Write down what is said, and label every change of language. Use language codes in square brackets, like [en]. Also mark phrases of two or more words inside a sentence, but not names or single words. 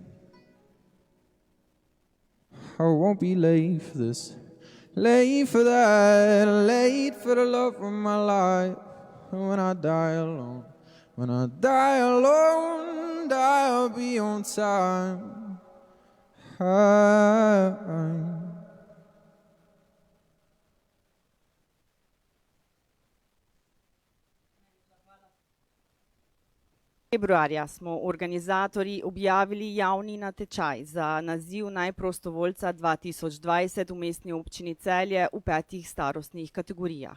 [en] I won't be late for this, late for that, late for the love of my life. And when I die alone, when I die alone, die I'll be on time. [sl] Februarja smo organizatorji objavili javni natečaj za naziv najprostovoljca 2020 v mestni občini Celje v 5 starostnih kategorijah.